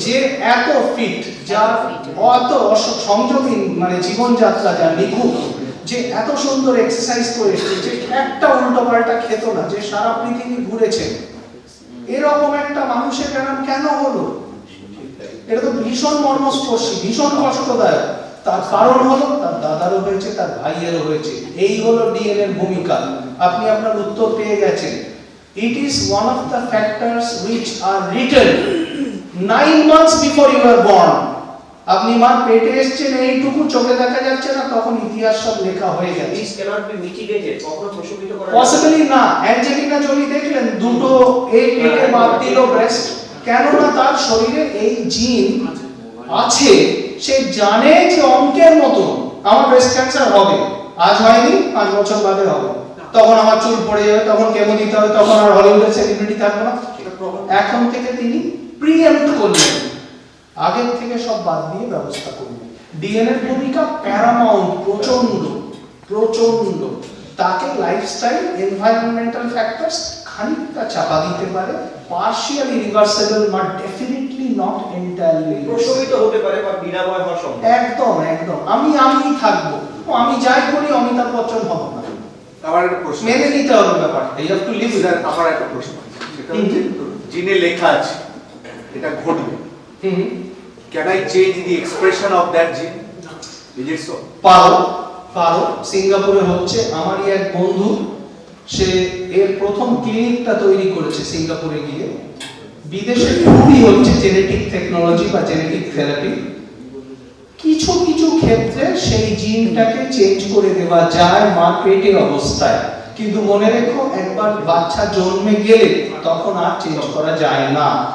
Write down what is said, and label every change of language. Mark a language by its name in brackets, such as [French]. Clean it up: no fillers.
[Bangla] যে এত ফিট, যার অত সংযমী মানে জীবনযাত্রা, যার নিখুঁত, যে এত সুন্দর এক্সারসাইজ করে এসেছে, যে একটা উল্টো পাল্টা খেত না, যে সারা পৃথিবী ঘুরেছে, এরকম একটা মানুষের কেন হলো? এটা তো ভীষণ মর্মস্পর্শী, ভীষণ কষ্টদায়ক। তার কারণ হলো তার দাদারও হয়েছে, তার ভাইয়েরও হয়েছে। এই হলো ডিএনএ এর ভূমিকা। আপনি আপনার উত্তর পেয়ে গেছেন। [English] It is one of the factors which are written 9 months before you were born. [Bangla] আপনি মার পেটে এসেছেন, এইটুকু চোখে দেখা যাচ্ছে না, তখন ইতিহাস সব লেখা হয়ে গেছে। [English] This cannot be mitigated, [Bangla] কখনো প্রশমিত করা পসিবলি না। অ্যাঞ্জেলিনা জোলি দেখলেন দুটো কেটে বাদ দিল ব্রেস্ট, কেননা তার শরীরে এই জিন আছে। সে জানে যে অঙ্কের মতো আমার ব্রেস্ট ক্যান্সার হবে, আজ হয়নি 5 বছর বাদে হবে, তখন আমার চুল পড়ে যাবে, তখন কেমো দিতে হবে, তখন আর হলিউডের সেলিব্রিটি থাকবে না। এখন থেকে তিনি প্রিএম্প্ট করলেন, আগের থেকে সব বাদ দিয়ে ব্যবস্থা করলেন। ডিএনএ এর ভূমিকা প্যারামাউন্ট, প্রচন্ড প্রচন্ড। তাকে লাইফস্টাইল, এনভায়রনমেন্টাল ফ্যাক্টরস খানিকটা চাপা দিতে পারে, [English] partially reversible, but definitely not entirely [Bangla] প্রশমিত হতে পারে বা বিনাময় হওয়া সম্ভব। একদম একদম। আমি থাকবো, আমি যাই করি অমিতাভ বচ্চন হব না, আমার একটা প্রশ্ন, মেনে নিতে হবে ব্যাপারটা। [English] You have to live with that. [Bangla] আমার একটা প্রশ্ন আছে, সেটা হচ্ছে জিনে লেখা আছে এটা ঘটবে। [English] Can I change the expression of that gene? Is it so? [Bangla] পারো। সিঙ্গাপুরে হচ্ছে। আমারই এক বন্ধু, সে এর প্রথম ক্লিনিকটা তৈরি করেছে সিঙ্গাপুরে গিয়ে। বিদেশে খুবই হচ্ছে জেনেটিক টেকনোলজি বা জেনেটিক থেরাপি। কিছু কিছু ক্ষেত্রে সেই জিনটাকে চেঞ্জ করে দেওয়া যায় মা পেটে অবস্থায়, কিন্তু মনে রেখো একবার বাচ্চা জন্মে গেলে তখন আর চেঞ্জ করা যায় না।